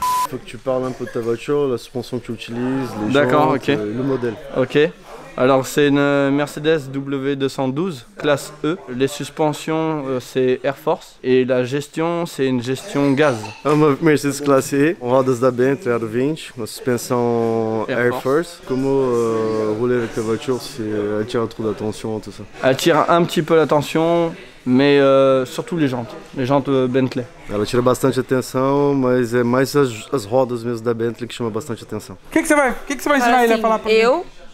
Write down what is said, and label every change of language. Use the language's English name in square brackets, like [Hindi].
[French] Il faut que tu parles un peu de ta voiture, la suspension que tu utilises, les D'accord, jantes, ok. Le modèle. Ok. Alors c'est une Mercedes W212 classe E. Les suspensions c'est Air Force et la gestion c'est une gestion gaz. [Portuguese] É uma Mercedes classe E, com rodas da Bentley Aro 20, uma suspensão Air Force. Como [French] rouler avec ta voiture si elle tire trop d'attention, tout ça? Elle tire un petit peu l'attention, mais surtout les jantes Bentley. [Portuguese] Ela tira bastante atenção, mas é mais as rodas mesmo da Bentley que chama bastante atenção. O que você vai ensinar ele a falar pra mim?